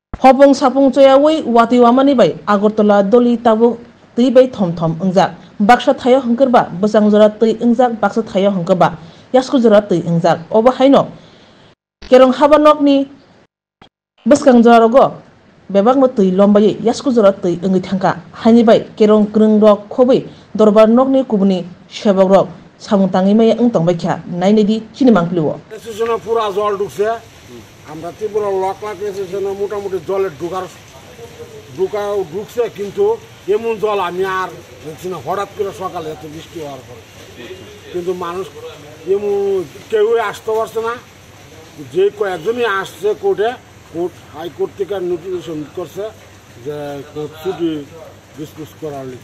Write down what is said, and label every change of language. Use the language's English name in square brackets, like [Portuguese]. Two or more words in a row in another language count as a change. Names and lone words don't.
[Kok Borok] Hopong sapong choyawi wati wamani bai Agartala doli tabu tui bai thom thom ungjak baksa thayo hungkerba bosang jora tui ungjak baksa thayo hungkerba yasku jora tui ungjak obo haino kerong habanok ni beskang jora rogo bebak no tui lombai yasku jora tui ungi thangka haini bai kerong krung rok khobai dorbar nok ni kubuni sebak rok samung tangi mai ungtong bai kha nainedi chini mangpliwo [Bangla] স্টেশনে পুরা জল ঢুকছে আমরা ত্রিপুরা লক লাগলে স্টেশনে মোটামুটি জলের ঢুকছে কিন্তু এমন জল আমি আর দেখছি না হঠাৎ করে সকালে এত বৃষ্টি হওয়ার পরে কিন্তু মানুষ এমন কেউই আসতে পারছে না যে কয়েকজনই আসছে কোর্টে হাইকোর্ট থেকে নোটিফিকেশন করছে যে কোর্ট ছুটি ডিসমিস করার লিগে